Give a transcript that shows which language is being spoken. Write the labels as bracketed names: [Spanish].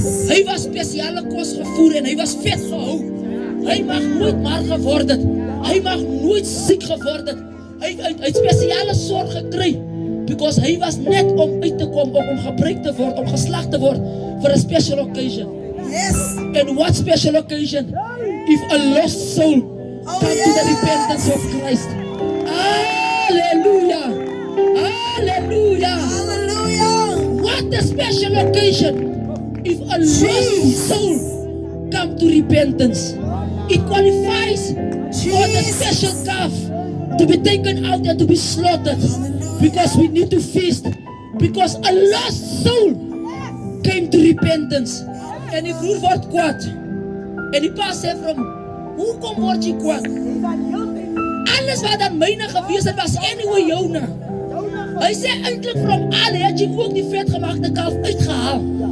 [Afrikaans] Hy was spesiale kos gevoer en hy was vet gehou. Hy mag nooit maar geword het. Hy mag nooit siek geword het. Hy het spesiale sorg gekry. Because hy was net om uit te kom, om gebruik te word, om geslag te word vir 'n [English] special occasion. And what special occasion? If a lost soul come to the repentance of Christ. Hallelujah. Hallelujah. What a special occasion. If a lost soul come to repentance. It qualifies for the special calf to be taken out and to be slaughtered. Because we need to feast. Because a lost soul came to repentance. [Afrikaans] En die broer word kwaad. En die pa sê vir hom, hoekom word jy kwaad? Alles wat aan myne gewees het was anyway joune. Hy sê eintlik vir hom, het jy ook die vetgemaakte kalf uitgehaal.